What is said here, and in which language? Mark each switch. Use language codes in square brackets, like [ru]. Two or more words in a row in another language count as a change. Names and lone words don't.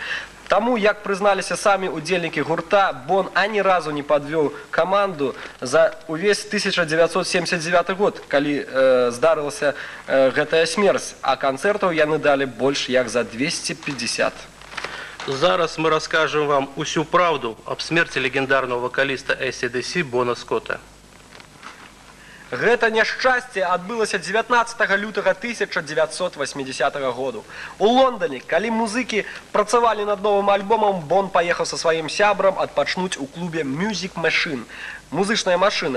[be] Таму, як прызналіся самі удзельнікі гурта, Бон ані разу не падвёў каманду за ўвесь 1979 год, калі здарылася гэтая смерць, а канцэртаў яны далі больш як за 250. [ru] Зараз мы расскажем вам усю правду об смерти легендарного вокалиста AC/DC Бона Скотта. [be] Гэта няшчасце адбылася 19 лютага 1980 году. У Лондоне, калі музыкі працавалі над новым альбомам, Бон паехаў са сваім сябрам адпачнуць у клубе Music Machine. Музычная машына.